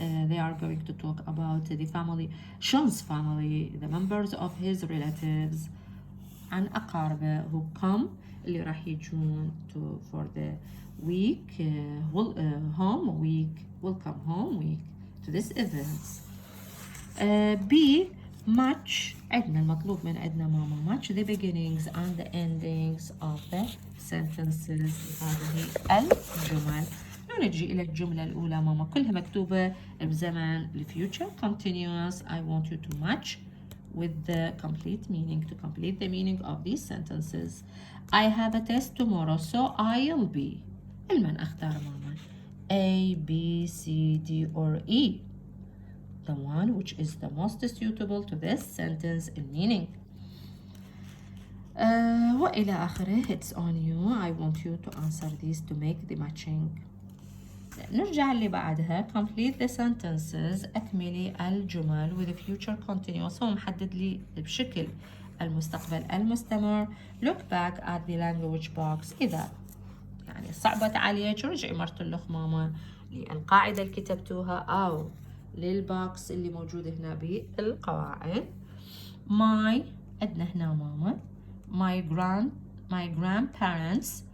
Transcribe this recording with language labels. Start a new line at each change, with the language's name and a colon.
English: They are going to talk about the family, Sean's family, the members of his relatives
Arabic: عن أقاربه
English: who come
Arabic: اللي راح يجون
English: for the week home week welcome home week to this event. B match
Arabic: عندنا المطلوب من عندنا ماما
English: match the beginnings and the endings of the sentences.
Arabic: هذه الجمل. نجي إلى الجملة الأولى ماما كلها مكتوبة بزمن future continuous.
English: I want you to match with the complete meaning to complete the meaning of these sentences. I have a test tomorrow so I'll be.
Arabic: المن أختار ماما
English: A, B, C, D or E. The one which is the most suitable to this sentence in meaning.
Arabic: وإلى آخره.
English: It's on you. I want you to answer these to make the matching.
Arabic: نرجع اللي بعدها.
English: Complete the sentences.
Arabic: أكملي الجمل
English: with future continuous.
Arabic: هو محدد لي بشكل المستقبل المستمر.
English: Look back at the language box.
Arabic: إذا يعني صعبت عليك رجعي مرة الخمامة للقاعدة اللي كتبتوها أو للبوكس اللي موجود هنا بالقواعد. My عندنا هنا ماما.
English: my grandparents.